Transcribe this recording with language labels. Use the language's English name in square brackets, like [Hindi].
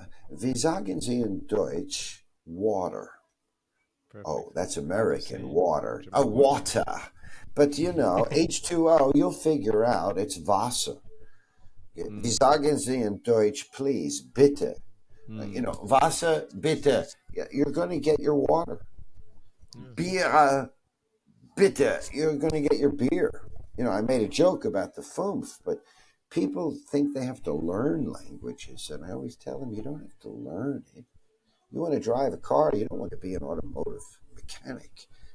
[German] Wie sagen Sie in Deutsch water? [English] Perfect. Oh, that's Say American water. German Water. But H2O, you'll figure out it's Wasser. [German] Wie sagen Sie in Deutsch, please, bitte? Wasser, bitte. [English] You're going to get your water. [German] Bier, bitte. [English] You're going to get your beer. I made a joke about the FUMF, but people think they have to learn languages. And I always tell them, you don't have to learn it. You want to drive a car, you don't want to be an automotive mechanic.